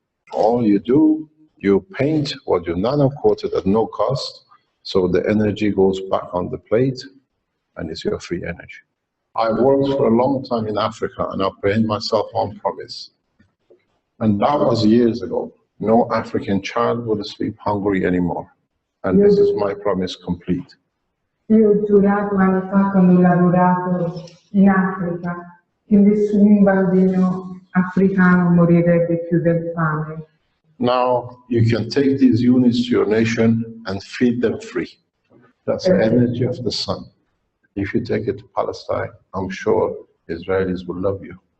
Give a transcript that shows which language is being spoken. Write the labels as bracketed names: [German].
[English] All you do, you paint what you nano-coated at no cost, so the energy goes back on the plate, and it's your free energy. I worked for a long time in Africa, and I paid myself on promise. And that was years ago. No African child would sleep hungry anymore. And this is my promise complete. [Italian] Io ho giurato anni fa quando ho lavorato in Africa che nessun bambino africano morirebbe più del fame. [English] Now you can take these units to your nation and feed them free. That's the energy of the sun. If you take it to Palestine, I'm sure Israelis will love you.